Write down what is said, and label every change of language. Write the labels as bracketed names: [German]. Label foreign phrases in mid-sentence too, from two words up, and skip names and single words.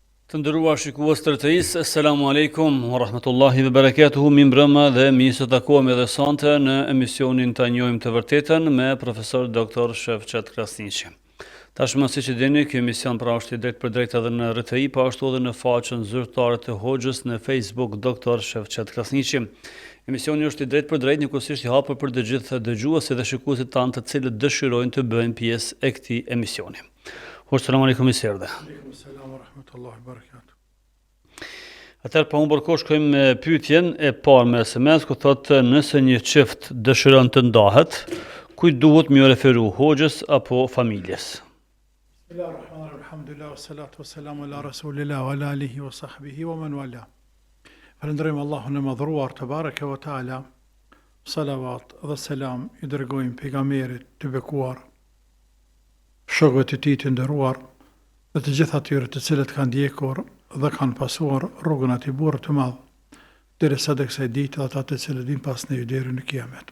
[Albanian] Të nderuar shikues të RTS, [Arabic] السلام عليكم ورحمة الله وبركاته. [Albanian] Mi mbrëma dhe mi së takohemi edhe sonte në emisionin Ta njohim të vërtetën me profesor Dr. Shefqet Krasniqi. Tashmë siç e dini, ky emision pra është i drejt për drejt edhe në RTI, po ashtu edhe në faqen zyrtare të Hoxhës në Facebook Dr. Shefqet Krasniqi. Emisioni është i drejt për drejt, njëkohësisht i hapur për të gjithë dëgjuesit dhe shikuesit tanë të cilët dëshirojnë të bëjnë pjesë e këtij emisioni. [Arabic] السلام عليكم [Albanian] i serdhe. [Arabic] وعليكم السلام ورحمة الله وبركاته. [Albanian] Atëherë pa humbur kohë shkojmë me pyetjen e parë me SMS, ku thotë nëse një çift dëshiron të ndahet, kujt duhet më referu, hoxhës apo familjes? [Arabic] بسم الله الرحمن الرحيم الحمد لله والصلاة والسلام على رسول الله وعلى آله وصحبه ومن والاه. [Albanian] Falënderojmë Allahun e madhruar [Arabic] تبارك وتعالى. [Albanian] Salavat dhe selam i dërgojmë pejgamberit të bekuar, shokëve të tij të nderuar dhe të gjithë atyre të cilët kanë ndjekur dhe kanë pasuar rrugën atij burri të madh derisa të kësaj dite, ata të cilët vinë pas ne deri në kiamet.